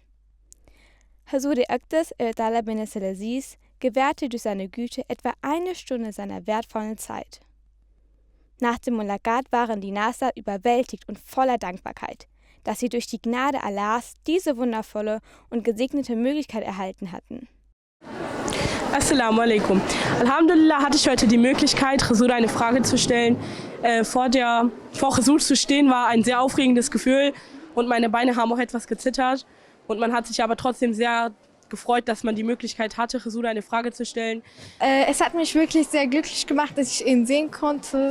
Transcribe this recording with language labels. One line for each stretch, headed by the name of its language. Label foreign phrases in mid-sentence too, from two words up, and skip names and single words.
German: Huzoor Abdallah bin Abdelaziz gewährte durch seine Güte etwa 1 Stunde seiner wertvollen Zeit. Nach dem Mulaqat waren die Nasirat überwältigt und voller Dankbarkeit, dass sie durch die Gnade Allahs diese wundervolle und gesegnete Möglichkeit erhalten hatten.
Arabic: Assalamu alaikum.
German: Alhamdulillah hatte ich heute die Möglichkeit, Huzoor eine Frage zu stellen. Vor Huzoor zu stehen war ein sehr aufregendes Gefühl und meine Beine haben auch etwas gezittert. Und man hat sich aber trotzdem sehr gefreut, dass man die Möglichkeit hatte, Huzoor eine Frage zu stellen. Es hat mich wirklich sehr glücklich gemacht, dass ich ihn sehen konnte.